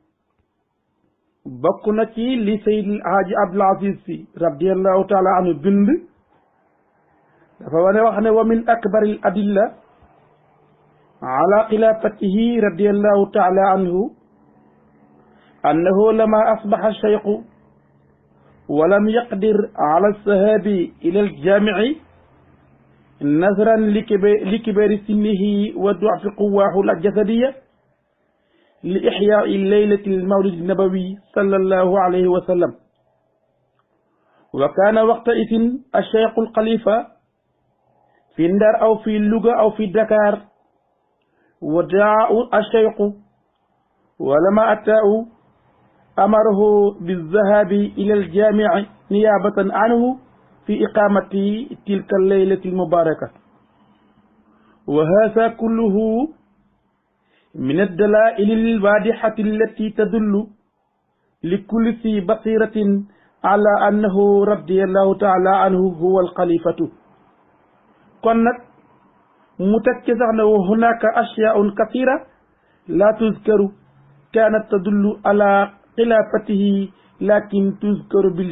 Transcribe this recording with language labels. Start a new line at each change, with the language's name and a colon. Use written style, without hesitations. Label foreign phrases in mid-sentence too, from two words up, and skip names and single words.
Wolof: bokk na ci li Seydil Haaji Abdul Aziz Sy
Arabic: radiallahu taala anhu
Wolof: bind dafa wane wax ne
Arabic: ومن أكبر الأدلة على خلافته رضي الله تعالى عنه أنه لما أصبح الشيخ ولم يقدر على الذهاب إلى الجامع نظرا لكبر سنه وضعف قواه الجسدية لإحياء ليلة المولد النبوي صلى الله عليه وسلم وكان وقتئذ الشيخ الخليفة في Ndar أو في Louga أو في Dakar ودعا الشيخ ولما أطاعوا أمره بالذهاب إلى الجامع نيابة عنه في إقامة تلك الليلة المباركة وهذا كله من الدلائل الواضحة التي تدل لكل ذي بصيرة على أنه رضي الله تعالى عنه هو الخليفة
Wolof: kon nag mu teg ci sax ne
Arabic: وهناك أشياء كثيرة لا تذكر كانت تدل على خلافته لكن تذكر بال